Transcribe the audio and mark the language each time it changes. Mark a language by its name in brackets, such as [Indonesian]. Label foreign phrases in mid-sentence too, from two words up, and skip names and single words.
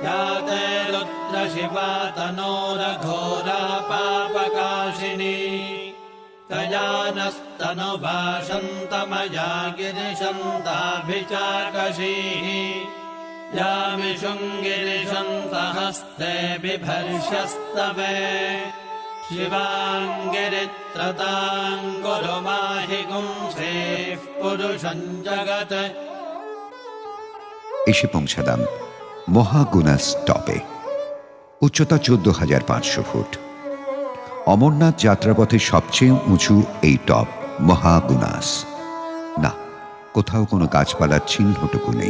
[Sanskrit] या ते रुद्रशिवा तनोरघोरा पापकाशिनी तया नस्तनुभाषन्तमया गिरिशन्ताभिचाकशीः यामिषुङ्गिरिशन्तहस्ते बिभर्ष्यस्तवे शिवाङ्गिरित्रतां गुरु माहि गुंसेः पुरुषं जगत्। [Bangla] এসে পৌঁছালাম মহাগুনাস টপে। উচ্চতা 14,500 ফুট। অমরনাথ যাত্রাপথের সবচেয়ে উঁচু এই টপ মহাগুনাস। না, কোথাও কোনো গাছপালার চিহ্নটুকু নেই।